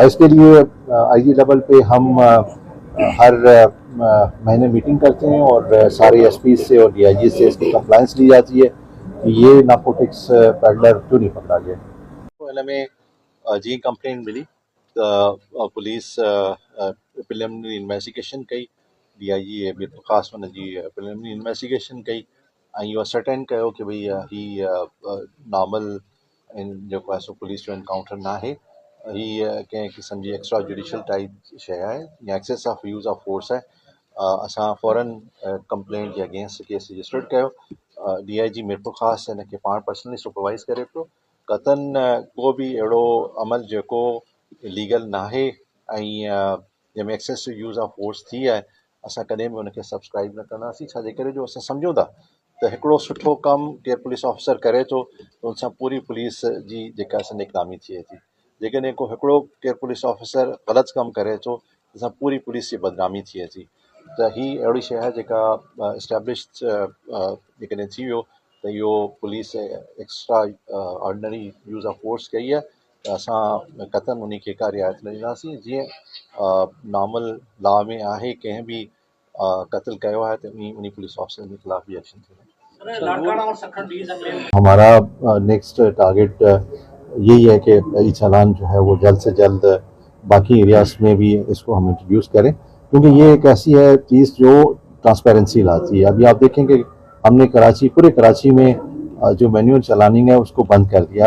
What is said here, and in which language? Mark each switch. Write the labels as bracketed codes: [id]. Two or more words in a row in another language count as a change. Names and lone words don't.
[hi] इसके लिए [en] IG level [hi] पे हम हर महीने मीटिंग करते हैं और सारे SP से और DIG से इसकी कंप्लाइंस ली जाती है कि ये [en] narcotics peddler [hi] क्यों नहीं पकड़ा गया। [sd] तो इनमें जी कंप्लेंट मिली तो [en] police preliminary investigation [sd] कई, DIG मीर ख़ास हुन जी [en] preliminary investigation [sd] कई ऐं इहो सर्टेन कयो कि भई ही नॉर्मल जेको आहे सो पुलिस जो एनकाउंटर न आहे, ही कंहिं क़िस्म जी [en] extra judicial type [sd] शइ आहे या [en] excess of use of force [sd] आहे। असां फ़ौरन कंप्लेंट जे अगेंस्ट [en] case registered [sd] कयो। DIG मीरपुर ख़ासि हिन खे पाण [en] personally supervise [sd] करे पियो। कतन को बि अहिड़ो अमल जेको लीगल नाहे ऐं जंहिंमें [en] excess to use of force [sd] थी आहे, असां कॾहिं बि हुनखे सब्सक्राइब न कंदासीं। छाजे करे जो असां सम्झूं था त हिकिड़ो सुठो कमु केरु [en] police officer [sd] करे थो त उन सां पूरी पुलिस जी जेका असां इकदामी थिए थी। जेकॾहिं को हिकिड़ो केरु [en] police officer [sd] ग़लति कमु करे थो त असां पूरी पुलिस जी बदनामी थिए थी। त ही अहिड़ी शइ आहे जेका इस्टेब्लिश्ड जेकॾहिं थी वियो त इहो [en] police extra ordinary use of force [sd] कई आहे त असां कतन उन खे का रिआयत न ॾींदासीं। जीअं [en] normal law [sd] में आहे कंहिं बि कत्ल कयो आहे त उन [en] police officer [hi] के खिलाफ भी [sd] एक्शन थींदो। [hi] हमारा [en] next target [hi] यही है कि ई चालान जो है वो जल्द से जल्द बाकी एरियाज में भी इसको हम इंट्रोड्यूस करें क्योंकि ये एक ऐसी है चीज़ जो ट्रांसपेरेंसी लाती है। अभी आप देखेंगे हमने पूरे कराची में जो मैनुअल चलानिंग है उसको बंद कर दिया।